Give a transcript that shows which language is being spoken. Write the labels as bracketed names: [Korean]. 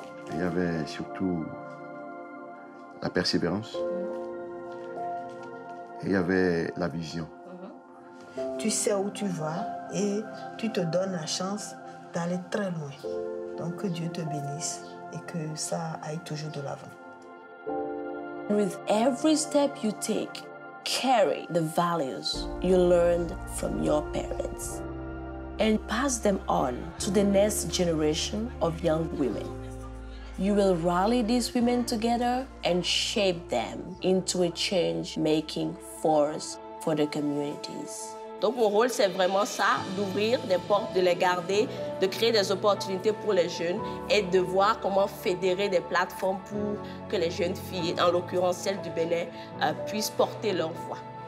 [French] Et il y avait surtout la persévérance. Et il y avait la vision. Tu sais où tu vas et tu te donnes la chance d'aller très loin. Donc que Dieu te bénisse et que ça aille toujours de l'avant. [English] With every step you take, carry the values you learned from your parents and pass them on to the next generation of young women. You will rally these women together and shape them into a change-making force for the communities. [French] Donc mon rôle, c'est vraiment ça, d'ouvrir des portes, de les garder, de créer des opportunités pour les jeunes et de voir comment fédérer des plateformes pour que les jeunes filles, en l'occurrence celles du Bénin, puissent porter leur voix.